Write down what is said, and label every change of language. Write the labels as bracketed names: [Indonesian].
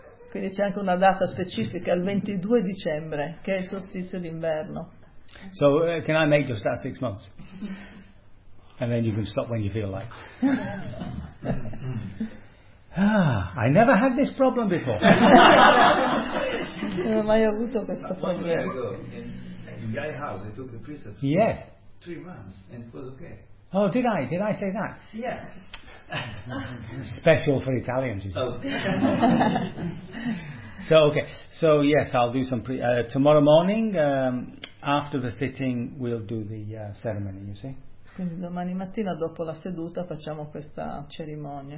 [Italian] Quindi c'è anche una data specifica, il 22 dicembre, che è il solstizio d'inverno. [English] So, can I make just that 6 months? And then you can stop when you feel like. I never had this problem before. [Italian] Non ho mai avuto questo problema. [English] In Guy's house, I took the precepts. Yes. 3 months, and it was okay. Oh, did I? Did I say that? Yes. Special for Italians, you say. Oh. So, okay. So, yes, I'll do some... tomorrow morning, after the sitting, we'll do the ceremony, you see? [Italian] Quindi domani mattina, dopo la seduta, facciamo questa cerimonia.